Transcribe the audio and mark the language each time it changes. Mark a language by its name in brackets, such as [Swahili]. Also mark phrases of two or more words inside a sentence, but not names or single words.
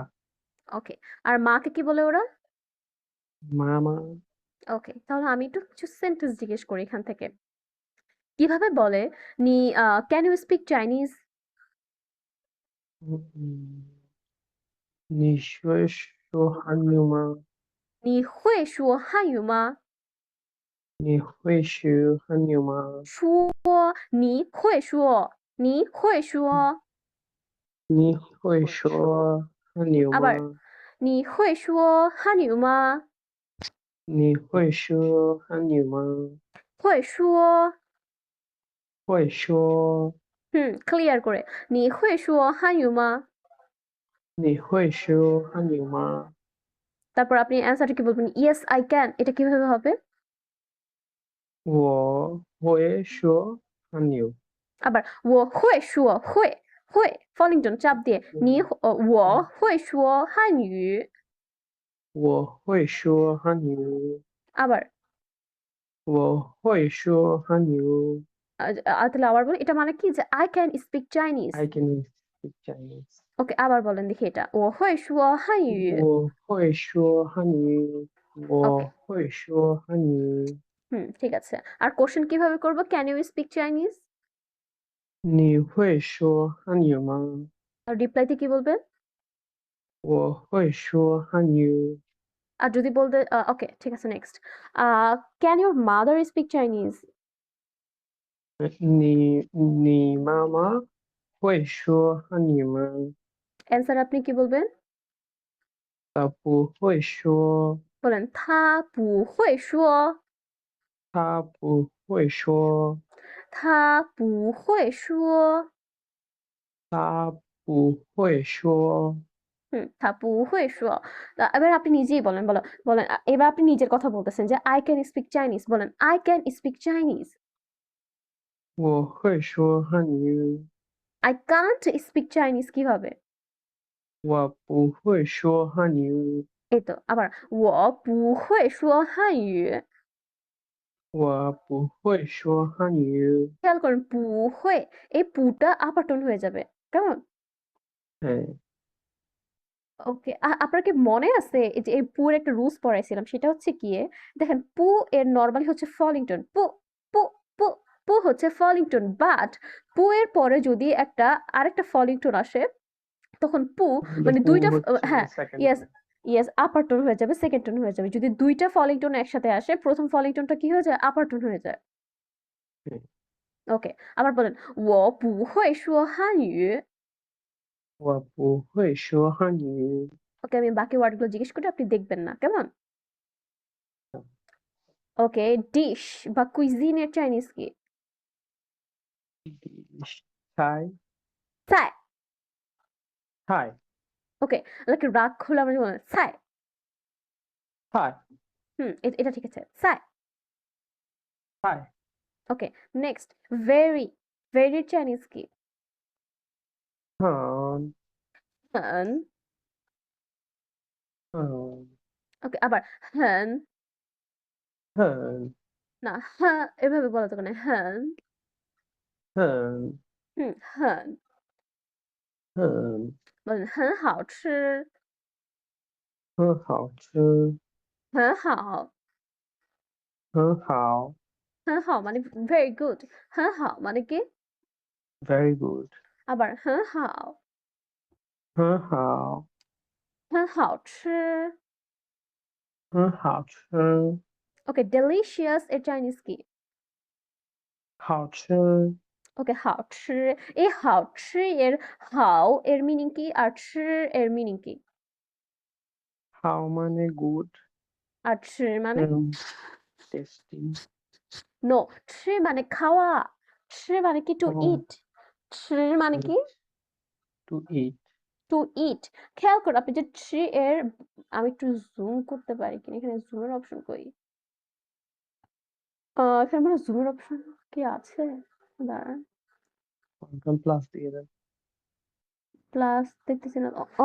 [Bangla] ওকে। আর মাকে কি বলে ওরা? মামা। ওকে, তাহলে আমি একটু কিছু সেন্টেন্স জিজ্ঞেস করি এখান থেকে। কিভাবে বলে নি [English] can you speak Chinese? [Bangla] নিশ্চয় হানিউমা। [Chinese] 你会说汉语吗？你会说汉语吗？说你会说，你会说。你会说汉语 [Bangla] আবার [Chinese] 吗？你会说汉语吗？你会说汉语吗？会说。会说。 [Bangla] ক্লিয়ার করে। [Chinese] 你会说汉语吗？你会说汉语吗？ [Bangla] তারপর আপনি অ্যান্সারটা কি বলবেন? [English] yes I can. [Bangla] এটা কিভাবে হবে? [Chinese] 我会说汉语。 আবার 我会说会 [English] falling tone [Bangla] চাপ দিয়ে [Chinese] 我会说汉语。我会说汉语。 [Bangla] আবার [Chinese] 我会说汉语。 [Bangla] তাহলে আবার বলি, এটা মানে কি যে [English] I can speak Chinese. I can speak Chinese. [Bangla] ওকে, আবার বলেন দেখি এটা। [Chinese] 我会说汉语。我会说汉语。 [Bangla] ওকে। [Chinese] 我会说汉语。 [Bangla] ঠিক আছে। আর কোশ্চেন কিভাবে করব? [English] can you speak Chinese? [Chinese] 你会说汉语吗？ [Bangla] আর রিপ্লাইতে কি বলবেন? [Chinese] 我会说汉语。 [Bangla] আর যদি বলতে ওকে, ঠিক আছে, নেক্সট। [English] a can your mother speak Chinese? [Chinese] 你妈妈会说汉语吗？ [Bangla] অ্যান্সার আপনি কি বলবেন? [Chinese] 她不会说。 [Bangla] বলেন [Chinese] 他不会说。她不会说。他不会说。她不会说。他不会说। [Bangla] এবার আপনি নিজেই বলেন, বলেন এবার আপনি নিজের কথা বলতেছেন যে [English] I can speak Chinese, [Bangla] বলেন [English] I can speak Chinese. [Chinese] 我会说汉语。 [English] I can't speak Chinese [Bangla] কিভাবে? [Chinese] 我不会说汉语。 [Bangla] এই তো আবার [Chinese] 我不会说汉语。我不会说汉语。 [Bangla] খেয়াল করেন 不会, এই পুটা [English] upper tone [Bangla] হয়ে যাবে, কেমন? হ্যাঁ। ওকে, আপনার কি মনে আছে এই যে এই পুর একটা রুলস পড়াইছিলাম, সেটা হচ্ছে গিয়ে দেখেন পু এর নরমালি হচ্ছে [English] falling tone, [Bangla] পু পু পু, পু হচ্ছে [English] falling tone, [Bangla] বাট পু এর পরে যদি আরেকটা [English] falling tone [Bangla] আসে তখন পু তাহলে মানে পু দুইটা হচ্ছে হ্যাঁ সেকেন্ড [English] yes yes upper tone [Bangla] হয়ে যাবে, [English] second tone [Bangla] হয়ে যাবে। যদি দুইটা [English] falling tone [Bangla] একসাথে আসে প্রথম [English] falling tone [Bangla] কি হয়ে যায়, [English] upper tone [Bangla] হয়ে যায়। ওকে, আবার বলেন [Chinese] 我不会说汉语। 我不会说汉语。 [Bangla] ওকে, আমি বাকি ওয়ার্ডগুলো জিজ্ঞেস করি, আপনি দেখবেন না, কেমন? ওকে, ডিশ বা কুইজিনের চাইনিজ কি? [Chinese] 菜 [Bangla] চাই। [Chinese] 菜 [Bangla] ওকে, লাইক রাগ হলে আমরা বলেন চাই। [Chinese] 菜 [Bangla] এটা ঠিক আছে, চাই। [Chinese] 菜 [Bangla] ওকে, [English] next very, [Bangla] ভেরির চাইনিজ কি? [Chinese] 很 [Bangla] হন। [Chinese] 很 [Bangla] ওকে, আবার হন। [Chinese] 很 [Bangla] না, হ্যাঁ এভাবে বলা যাবে না, হন। [Chinese] 很 [Bangla] হন। [Chinese] 很 [Bangla] বলেন [Chinese] 很好吃。很好吃，很好。很好很好 মানে [English] very good, [Chinese] 很好 [Bangla] মানে কি? [English] ，very good， [Chinese] আবার 很好。很好，很好吃。很好吃， [Bangla] ওকে, delicious এর চাইনিজ কি? [Chinese] 好吃， [Bangla] ওকে, 好吃। এই 好吃 এর 好এর মিনিং কি আর 吃এর মিনিং কি? 好মানে good， আর 吃মানে? [English] tasty， [Bangla] নো, 吃মানে খাওয়া, 吃মানে কি to খাওয়া, eat, 吃মানে কি [English] to eat, to eat। [Bangla] খেয়াল করুন আপনি যে 吃 এর, আমি একটু জুম করতে পারি কিনা, এখানে জুমের অপশন কই? এখানে মনে হয় জুমের অপশন কি আছে? দাঁড়ান, [English] control plus [Bangla] দিয়ে দেন, প্লাস দেখতেছি না।